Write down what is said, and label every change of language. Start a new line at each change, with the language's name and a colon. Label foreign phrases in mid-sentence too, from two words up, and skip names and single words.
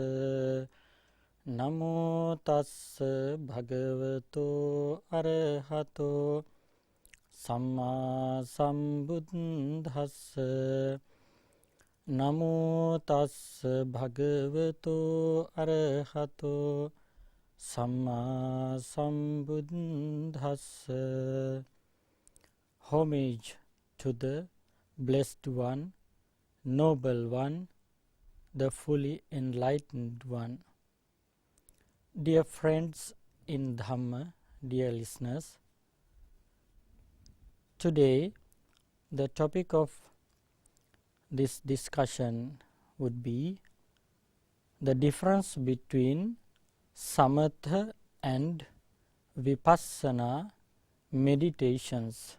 Pali: නමෝ තස්ස භගවතු අරහතෝ සම්මා සම්බුද්දස්ස නමෝ තස්ස භගවතු අරහතෝ Samma Sambuddhassa.
English: Homage to the Blessed One, Noble One, the fully enlightened One. Dear friends in Dhamma, dear listeners, today the topic of this discussion would be the difference between Samatha and Vipassana meditations.